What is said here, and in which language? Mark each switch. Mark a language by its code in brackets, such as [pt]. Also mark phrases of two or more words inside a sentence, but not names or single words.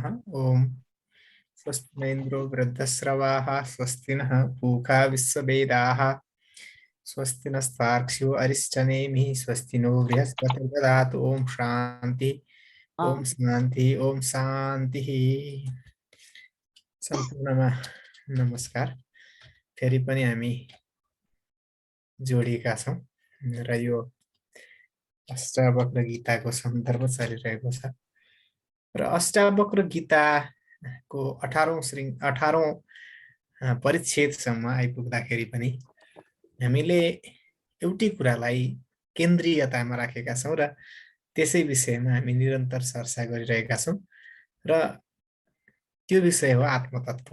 [sa] ओम स्वस्ति न इन्द्रो वृद्धश्रवाः स्वस्ति नः पूषा विश्ववेदाः स्वस्ति नस्तार्क्ष्यो अरिष्टनेमिः स्वस्ति नो बृहस्पतिर्दधातु। ओम शान्ति ओम शान्ति ओम शान्तिः। [ne] सम्पूर्णमा नमस्कार। फेरि पनि हामी जोडिएका छौँ र यो अष्टावक्र गीताको सन्दर्भ चलिरहेको छ र अष्टावक्र गीताको 18औं परिच्छेदसम्म आइपुग्दाखेरि पनि हामीले एउटै कुरालाई केन्द्रीयतामा राखेका छौँ र त्यसै विषयमा हामी निरन्तर चर्चा गरिरहेका छौँ र त्यो विषय हो आत्मतत्व।